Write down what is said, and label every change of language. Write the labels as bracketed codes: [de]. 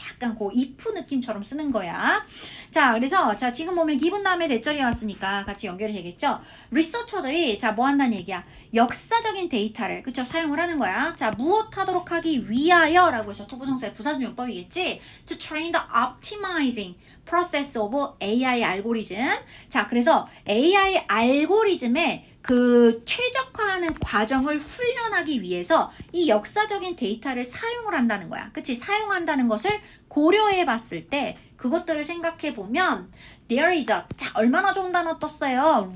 [ko] 약간 그 if 느낌처럼 쓰는 거야. 자 그래서 자 지금 보면 기분 다음에 대절이 왔으니까 같이 연결이 되겠죠. 리서처들이 자 뭐 한다는 얘기야. 역사적인 데이터를 그쵸 사용을 하는 거야. 자 무엇 하도록 하기 위하여 라고 해서 투부정사의 부사적 용법이겠지. [en] To train the optimizing process of AI 알고리즘. [ko] 자 그래서 AI 알고리즘에 그 최적화하는 과정을 훈련하기 위해서 이 역사적인 데이터를 사용을 한다는 거야. 그치? 사용한다는 것을 고려해 봤을 때 그것들을 생각해 보면 [en] there is a [ko] 자 얼마나 좋은 단어 떴어요.